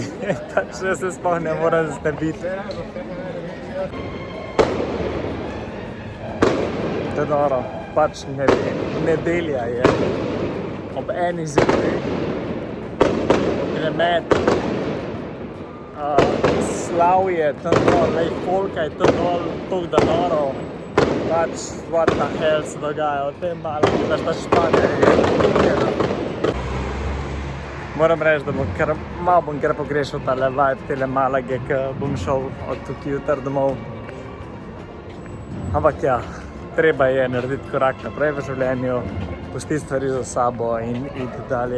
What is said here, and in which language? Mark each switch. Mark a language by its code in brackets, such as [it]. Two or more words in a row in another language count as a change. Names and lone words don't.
[sl] Tačno se sploh ne moram znebiti. To je noro, pač nedelja je. Ob eni zjutraj. Gremet. Slavje, tam dol, folka je tam dol, toliko da noro. Pač, [en] what the hell [sl] se dogaja, o tem malo, da šta Španija je. Moram reči, da malo bom kar pogrešal tale vibe, tele Malage, ki bom šel od tukaj jutr domov. Ampak ja, treba je narediti korak naprej v življenju, pustiti stvari za sabo in iti dalje.